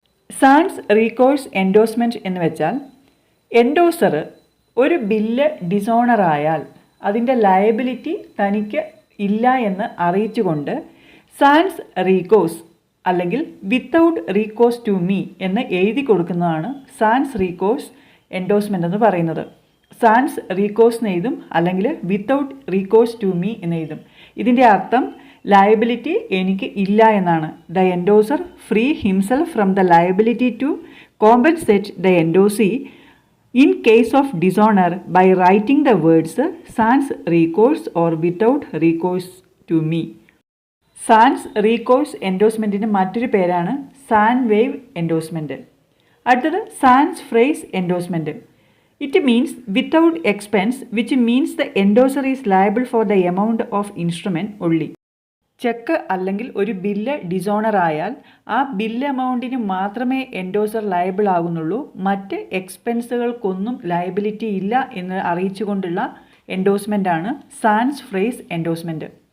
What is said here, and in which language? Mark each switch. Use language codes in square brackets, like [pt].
[ml] Sans recourse endorsement എന്ന് വെച്ചാൽ endorser ഒരു ബില്ല് ഡിസോണറായാൽ അതിൻ്റെ ലയബിലിറ്റി തനിക്ക് ഇല്ല എന്ന് അറിയിച്ചുകൊണ്ട് സാൻസ് റീകോഴ്സ് അല്ലെങ്കിൽ [en] without recourse to me [ml] എന്ന് എഴുതി കൊടുക്കുന്നതാണ് സാൻസ് റീകോഴ്സ് എൻഡോസ്മെൻ്റ് എന്ന് പറയുന്നത്. സാൻസ് റീകോഴ്സ് എന്ന് എഴുതും, അല്ലെങ്കിൽ [en] without recourse to me [ml] എന്ന് എഴുതും. ഇതിൻ്റെ അർത്ഥം ലയബിലിറ്റി എനിക്ക് ഇല്ല എന്നാണ്. [en] The endorser free himself from the liability to compensate the endorsee in case of dishonor by writing the words sans recourse or without recourse to me. [ml] sans recourse എൻഡോസ്മെൻറ്റിൻ്റെ മറ്റൊരു പേരാണ് സാൻവേവ് endorsement. അടുത്തത് sans frais endorsement. [en] It means without expense, which means the endorser is liable for the amount of instrument only. [ml] Check അല്ലെങ്കിൽ ഒരു bill dishonour ആയാൽ ആ bill എമൗണ്ടിന് മാത്രമേ endorser liable ആകുന്നുള്ളൂ, മറ്റ് എക്സ്പെൻസുകൾക്കൊന്നും liability ഇല്ല എന്ന് അറിയിച്ചുകൊണ്ടുള്ള എൻഡോസ്മെൻ്റാണ് സാൻസ് ഫ്രേസ് എൻഡോസ്മെൻറ്റ്.